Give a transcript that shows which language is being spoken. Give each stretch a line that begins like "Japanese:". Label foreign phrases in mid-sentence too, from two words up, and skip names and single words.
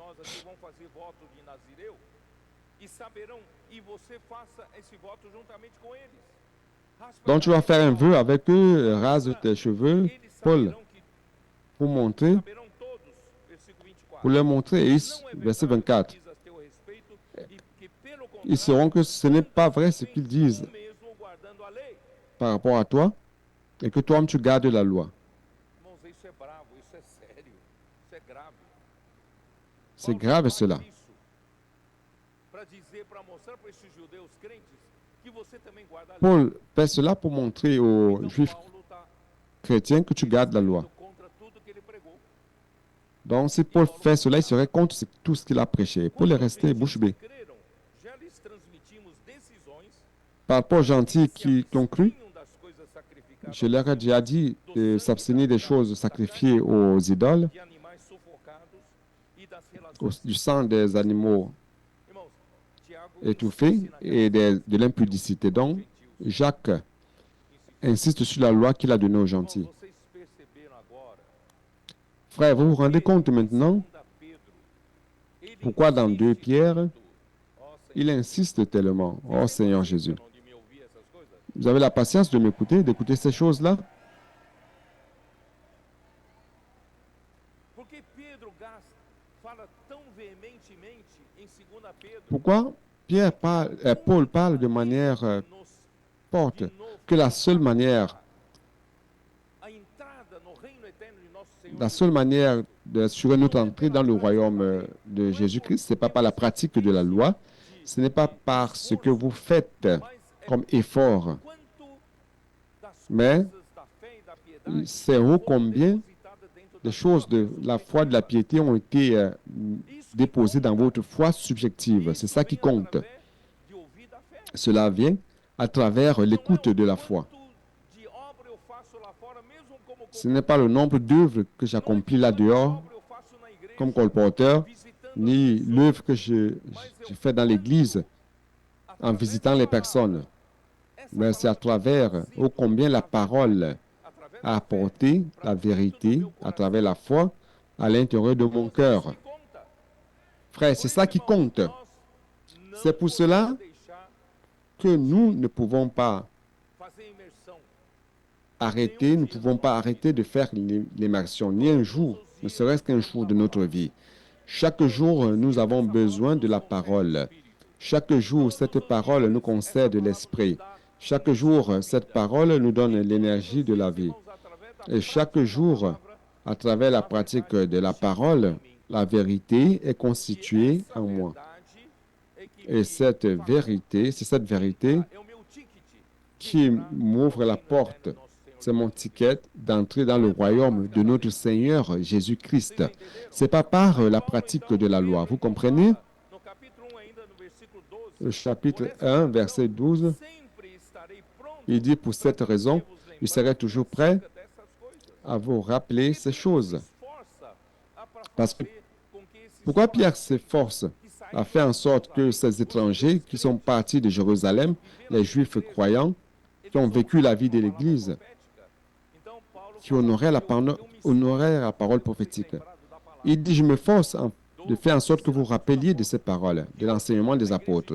French: Donc tu vas faire un vœu avec eux, rase tes cheveux, Paul, pour montrer, pour leur montrer, verset 24, ils sauront que ce n'est pas vrai ce qu'ils disent par rapport à toi, et que toi-même tu gardes la loi.
Portuguese: Irmãos, isso é bravo, isso é sério, isso é grave.
French: C'est grave cela.
Portuguese: Para dizer, para mostrar para esses judeus crentes que você também guarda a lei.
French: Paul fait cela pour montrer aux
Portuguese: Então
French: Juifs
Portuguese: Paulo está
French: chrétiens que tu gardes la loi.
Portuguese: contra tudo que ele pregou.
French: Donc si Paul fait cela, il serait contre tout ce qu'il a prêché. Paul est resté bouche bée.
Portuguese: Creram, já lhes transmitimos decisões
French: Par rapport aux gentils qui ont cru,
Portuguese: tinham das coisas sacrificadas
French: je leur ai déjà dit de s'abstenir des choses sacrifiées aux idoles,
Portuguese: de animais sufocados e das relações.
French: du sang des animaux
Portuguese: Irmãos, Tiago
French: étouffés
Portuguese: ensina
French: et de l'impudicité. Donc, Jacques insiste sur la loi qu'il a donnée aux gentils.
Portuguese: Irmãos, vocês perceberam agora
French: Frère, vous vous rendez compte maintenant
Portuguese: da Pedro, ele
French: pourquoi dans 2 Pierre,
Portuguese: ó Senhor,
French: il insiste tellement. Oh Seigneur Jésus,
Portuguese: não de me ouvir essas coisas?
French: vous avez la patience de m'écouter, d'écouter ces choses-là?
Portuguese: Porque Pedro fala tão veementemente em 2 Pedro
French: Pourquoi Paul parle de manière
Portuguese: nos
French: forte que la seule manière
Portuguese: a entrada no reino eterno de nosso Senhor
French: La seule manière d'assurer notre entrée dans le royaume de Jésus-Christ, ce n'est pas par la pratique de la loi, ce n'est pas par ce que vous faites comme effort,
Portuguese: quanto das
French: mais
Portuguese: coisas da fé e da piedade
French: c'est ô combien
Portuguese: depositada dentro
French: les
Portuguese: da
French: choses de la foi, de la piété ont été déposées dans votre foi subjective. C'est ça qui compte.
Portuguese: através de ouvir da fé.
French: Cela vient à travers l'écoute de la foi.
Portuguese: Quanto de obra eu faço lá fora, mesmo como
French: Ce n'est pas le nombre d'œuvres que j'accomplis là dehors
Portuguese: obra eu faço na igreja,
French: comme colporteur,
Portuguese: visitando
French: ni l'œuvre que je fais dans l'Église en visitant les personnes. Mais c'est à travers, ô combien la parole a apporté la vérité à travers la foi à l'intérieur de mon cœur.
Portuguese: conta.
French: Frère, c'est ça qui compte.
Portuguese: Nós
French: C'est pour cela
Portuguese: deixar
French: que nous ne pouvons pas
Portuguese: fazer imersão.
French: arrêter, nous ne pouvons pas arrêter de faire l'immersion, ni un jour, ne serait-ce qu'un jour de notre vie. Chaque jour, nous avons besoin de la parole. Chaque jour, cette parole nous concède l'esprit. Chaque jour, cette parole nous donne l'énergie de la vie. Et chaque jour, à travers la pratique de la parole, la vérité est constituée en moi. Et cette vérité, c'est cette vérité
Portuguese: É o meu ticket.
French: qui m'ouvre la porte. C'est mon ticket d'entrer dans le royaume de notre Seigneur Jésus-Christ. Ce n'est pas par la pratique de la loi. Vous comprenez?
Portuguese: No capítulo 1 ainda, no versículo 12,
French: Le chapitre 1, verset 12,
Portuguese: sempre estarei pronto
French: il dit, pour cette raison, je serai toujours prêt
Portuguese: dessas coisas.
French: à vous rappeler ces choses.
Portuguese: Esforça
French: Parce que,
Portuguese: fazer com que esses
French: pourquoi Pierre s'efforce à faire en sorte que ces étrangers qui sont partis de Jérusalem, les Juifs croyants, qui ont vécu la vie de l'Église,
Portuguese: profética. Então Paulo
French: qui honoraient la parole prophétique. Il dit, je me force de faire en sorte que vous rappeliez de ces paroles, de l'enseignement des apôtres,